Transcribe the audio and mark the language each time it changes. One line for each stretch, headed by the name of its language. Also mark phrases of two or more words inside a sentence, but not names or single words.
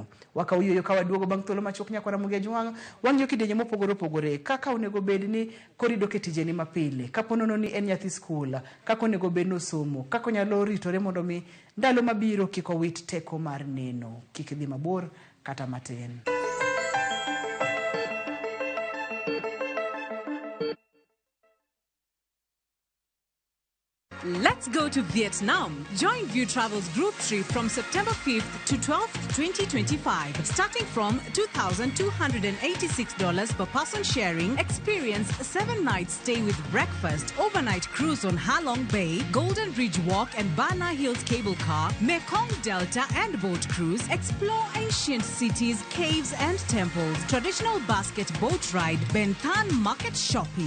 Luo (Kenya and Tanzania): Wakaw yueyo ka waduogo bang' thuolo machok nyakwara Mugia Jwang'. Wang' jo kidienje mopogore opogore kaka onego bed ni korido ke tijeni mapile, kapo nono ni en nyathi skul, kaka onego bed nosomo, kaka onyalo ritore mondo mi ndalo mabiro kik owit teko mar neno, kik dhi mabor kata matin.
English: Let's go to Vietnam. Join View Travel's group trip from September 5th to 12th, 2025. Starting from $2,286 per person sharing, experience 7 nights stay with breakfast, overnight cruise on Ha Long Bay, Golden Ridge Walk and Bana Hills cable car, Mekong Delta and boat cruise, explore ancient cities, caves and temples, traditional basket boat ride, Ben Thanh market shopping.